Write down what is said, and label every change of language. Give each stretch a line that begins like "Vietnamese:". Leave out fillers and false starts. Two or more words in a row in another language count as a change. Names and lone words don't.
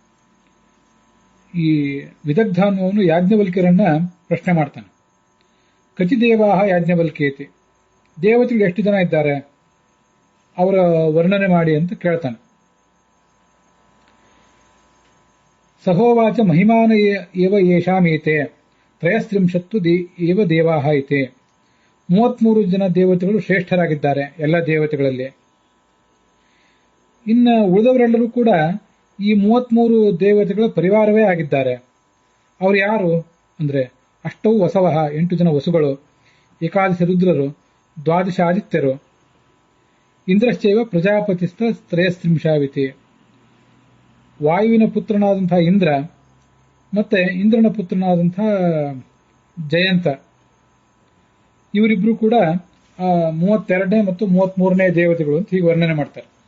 Kannada: ಈ ವಿದಗ್ಧ ಅನ್ನುವನು ಯಾಜ್ಞವಲ್ಕ್ಯರನ್ನ ಪ್ರಶ್ನೆ ಮಾಡ್ತಾನೆ.
Sanskrit: ಕಚಿ ದೇವಾಹ ಯಾಜ್ಞವಲ್ಕ್ಯೇತಿ,
Kannada: ದೇವತೆಗಳು ಎಷ್ಟು ಜನ ಇದ್ದಾರೆ ಅವರ ವರ್ಣನೆ ಮಾಡಿ ಅಂತ ಕೇಳ್ತಾನೆ.
Sanskrit: ಸಹೋವಾಚ ಮಹಿಮಾನ ಏವ ಯೇಷಾಮೇತೆ 33 ಏವ ದೇವಾಹ ಐತೆ.
Kannada: 33 ಜನ ದೇವತೆಗಳು ಶ್ರೇಷ್ಠರಾಗಿದ್ದಾರೆ ಎಲ್ಲ ದೇವತೆಗಳಲ್ಲಿ. ಇನ್ನು ಉಳಿದವರೆಲ್ಲರೂ ಕೂಡ ಈ 33 ದೇವತೆಗಳ ಪರಿವಾರವೇ ಆಗಿದ್ದಾರೆ. ಅವರು ಯಾರು ಅಂದ್ರೆ
Sanskrit: ಅಷ್ಟೌ ವಸವಃ
Kannada: 8 ಜನ ವಸುಗಳು, ಏಕಾದಶ ರುದ್ರರು, 12 ಆದಿತ್ಯರು,
Sanskrit: ಇಂದ್ರಶ್ಚೈವ ಪ್ರಜಾಪತಿಸ್ಥ 33
Kannada: ವಾಯುವಿನ ಪುತ್ರನಾದಂತಹ ಇಂದ್ರ ಮತ್ತೆ ಇಂದ್ರನ ಪುತ್ರನಾದಂತಹ ಜಯಂತ, ಇವರಿಬ್ರು ಕೂಡ 32ನೇ ಮತ್ತು 33ನೇ ದೇವತೆಗಳು ಅಂತ ಹೀಗೆ ವರ್ಣನೆ ಮಾಡ್ತಾರೆ.